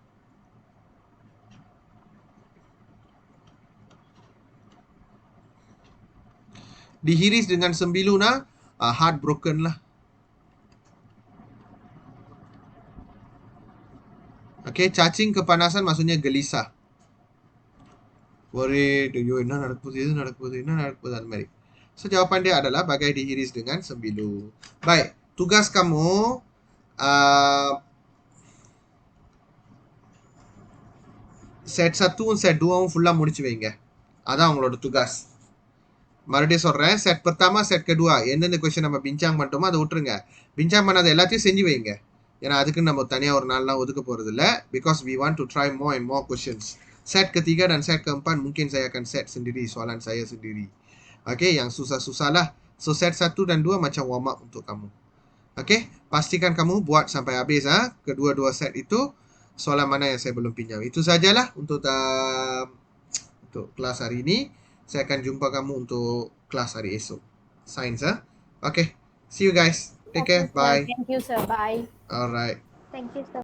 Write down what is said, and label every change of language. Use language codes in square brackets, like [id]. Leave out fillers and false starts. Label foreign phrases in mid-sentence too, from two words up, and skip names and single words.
[ms] Dihiris dengan sembilu nah, heartbroken lah. Okay, cacing kepanasan maksudnya gelisah. Worried, [ta] ஐயோ என்ன நடக்குது எது நடக்குது என்ன நடக்குது அந்த மாதிரி. [ms] So jawapan dia adalah bagai dihiris dengan sembilu. Baik, tugas kamu set 1 set 2 [ta] ஃபுல்லா முடிச்சு வைங்க. அதான் உங்களோட tugas. மறுபடியும் சொல்றேன், செட் pertama செட் kedua எந்தெந்த கொஸ்டின் நம்ம பிஞ்சாங் பண்ணிட்டோமோ அதை விட்டுருங்க. பிஞ்சாங் பண்ணாத எல்லாத்தையும் செஞ்சு வைங்க. ஏன்னா அதுக்கு நம்ம தனியாக ஒரு நாள்லாம் ஒதுக்க போகிறது இல்லை. [en] Because we want to try more and more questions. [ms] Set ketiga dan set keempat mungkin saya akan set sendiri soalan saya sendiri. Okay, yang susah-susah lah. So set 1 dan 2 macam [en] warm up [ms] untuk kamu. Okay, pastikan kamu buat sampai habis kedua-dua set itu. Soalan mana yang saya belum pinjam. Itu sajalah untuk kelas hari ini. Saya akan jumpa kamu untuk kelas hari esok. [en] Sains Okay, see you guys. Take care. Bye. Thank you sir. Bye. Alright. Thank you, sir.